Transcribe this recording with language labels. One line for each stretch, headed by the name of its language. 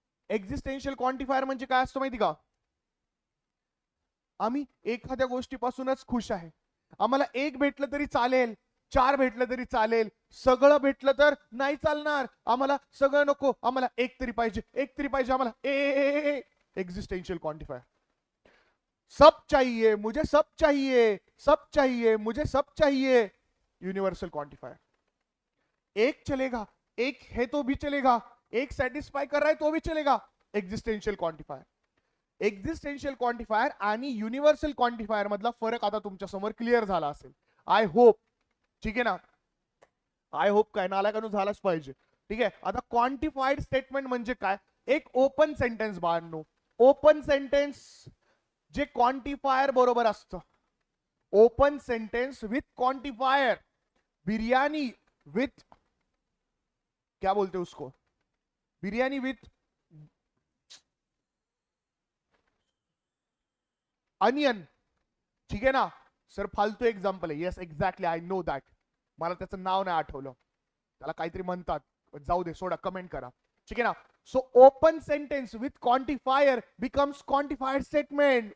Marathi: Existential quantifier म्हणजे काय असतं माहिती का? आम्ही एखाद्या गोष्टीपासूनच खुश आहे, आम्हाला एक भेटलं तरी चालेल, चार भेटलं तरी चालेल, सगळं भेटलं तर नाही चालणार, आम्हाला सगळं नको, आम्हाला एक तरी पाहिजे, एक तरी पाहिजे आम्हाला. ए एक्झिस्टेन्शियल क्वांटिफायर.
Hindi: सब चाहिए मुझे, सब चाहिए, सब चाहिए मुझे, सब चाहिए. Universal quantifier. एक चलेगा, एक है तो भी चलेगा, एक सेटिस्फाई कर रहा है तो भी चलेगा.
Marathi: Existential quantifier. एक्झिस्टेन्शियल क्वांटिफायर आणि युनिव्हर्सल क्वांटिफायर मधला फरक आता तुमच्या समोर क्लिअर झाला असेल, आय होप. ठीक आहे ना, आय होप काय नालायकांनो झालाच पाहिजे. ठीक आहे, आता क्वांटिफाईड स्टेटमेंट म्हणजे काय? एक ओपन सेंटेन्स बाळांनो. ओपन सेंटेन्स जे क्वांटिफायर बरोबर असतं.
English: Open sentence with quantifier.
Hindi: Biryani with, क्या बोलते उसको, बिर्याणी विथ अनियन.
Marathi: ठीक आहे ना सर, फालतू एक्झाम्पल आहे.
English: Yes exactly, I know that.
Marathi: मला त्याचं नाव नाही आठवलं, त्याला काहीतरी म्हणतात, जाऊ दे, सोडा, कमेंट करा. ठीक आहे ना.
English: So open sentence with quantifier becomes quantified statement.